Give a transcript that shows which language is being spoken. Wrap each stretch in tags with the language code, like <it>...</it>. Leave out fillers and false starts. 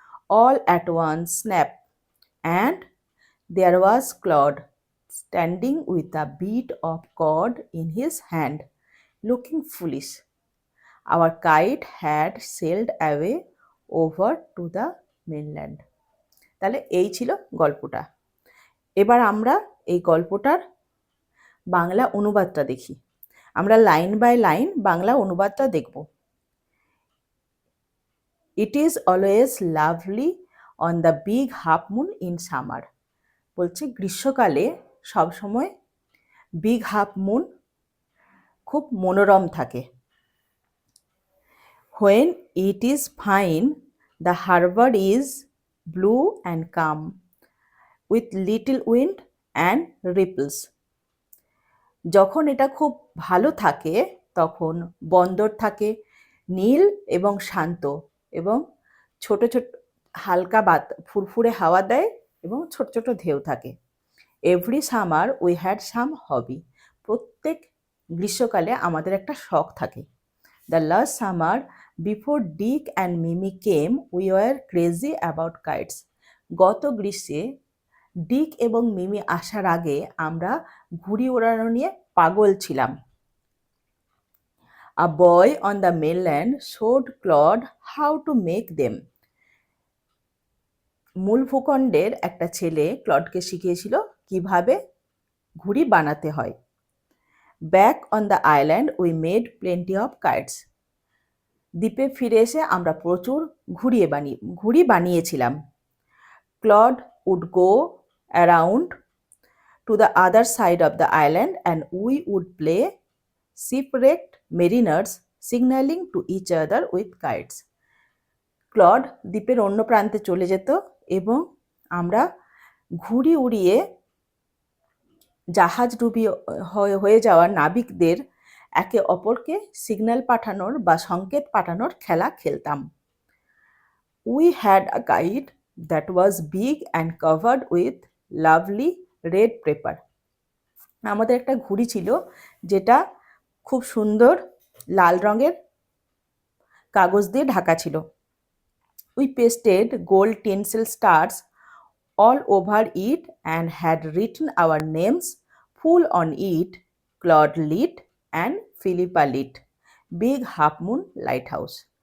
<en>All at once snap, and there was Claude standing with a bit of cord in his hand, looking foolish. Our kite had sailed away over to the mainland.</en> <bn>তাহলে এই ছিল গল্পটা। এবার আমরা এই গল্পটার বাংলা অনুবাদটা দেখি। আমরা লাইন বাই লাইন বাংলা অনুবাদটা দেখব।</bn> <en>It is always lovely on the big half moon in summer.</en> <bn>বলছে গ্রীষ্মকালে সবসময় বিগ হাফ মুন খুব মনোরম থাকে।</bn> <en>When it is fine, the harbor is blue and calm, with little wind and ripples.</en> <bn>যখন এটা খুব ভালো থাকে তখন বন্দর থাকে নীল এবং শান্ত এবং ছোট ছোট হালকা ফুরফুরে হাওয়া দেয় এবং ছোট ছোট ঢেউ থাকে।</bn> <en>Every summer we had some hobby.</en> <bn>প্রত্যেক গ্রীষ্মকালে আমাদের একটা শখ থাকে।</bn> <en>The last summer before Dick and Mimi came we were crazy about kites.</en> <bn>গত গ্রীষ্মে ডিক এবং মিমি আসার আগে আমরা ঘুড়ি ওড়ানো নিয়ে পাগল ছিলাম।</bn> <en>A boy on the mainland showed Claude how to make them.</en> <bn>মূল ভূখণ্ডের একটা ছেলে ক্লডকে শিখিয়েছিল কিভাবে ঘুড়ি বানাতে হয়।</bn> <en>Back on the island we made plenty of kites.</en> <bn>দ্বীপে ফিরে এসে আমরা প্রচুর ঘুড়ি বানিয়েছিলাম।</bn> <en>Claude would go around to the other side of the island and we would play shipwrecked mariners signaling to each other with kites.</en> <bn>Clod দ্বীপের অন্য প্রান্তে চলে যেত এবং আমরা ঘুড়ি উড়িয়ে জাহাজডুবি হয়ে যাওয়া নাবিকদের একে অপরকে সিগন্যাল পাঠানোর বা সংকেত পাঠানোর খেলা খেলতাম।</bn> <en>We had a kite that was big and covered with lovely red paper.</en> <bn>আমাদের একটা ঘুড়ি ছিল যেটা খুব সুন্দর লাল রঙের কাগজ দিয়ে ঢাকা ছিল।</bn> <en>We pasted gold tinsel stars all over it and had written our names full on it, Claude lit and Philippa lit, big half moon lighthouse.</en>